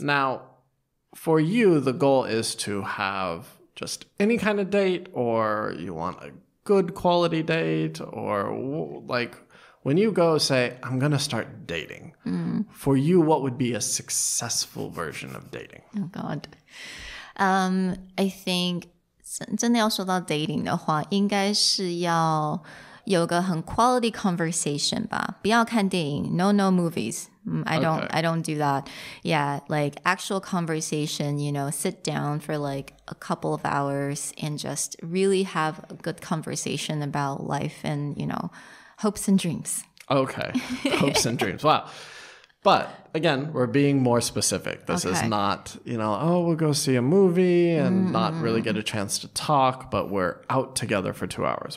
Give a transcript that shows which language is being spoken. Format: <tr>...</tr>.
<en>Now, for you, the goal is to have just any kind of date, or you want a good quality date, or like when you go say, I'm going to start dating, for you, what would be a successful version of dating? Oh, God. I think</en> <zh>真的要说到 dating 的话，应该是要有个很 quality conversation 吧，不要看电影</zh> <en>no movies. I don't do that. Yeah, like actual conversation, sit down for like a couple of hours and just really have a good conversation about life and, hopes and dreams. Okay. Hopes and dreams. Wow. But again, we're being more specific. This is not, we'll go see a movie and not really get a chance to talk, but we're out together for 2 hours.</en>